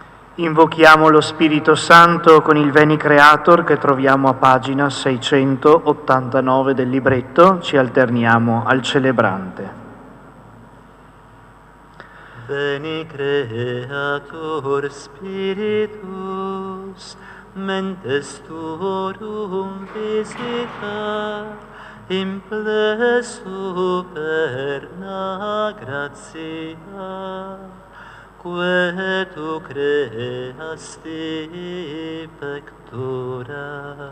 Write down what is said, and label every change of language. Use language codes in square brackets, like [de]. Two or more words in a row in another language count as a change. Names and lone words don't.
[it] Invochiamo lo Spirito Santo con il Veni Creator che troviamo a pagina 689 del libretto. Ci alterniamo al celebrante. [la] Veni Creator Spiritus, mentes tuorum visita, imple superna gratia, que tu creasti pectora.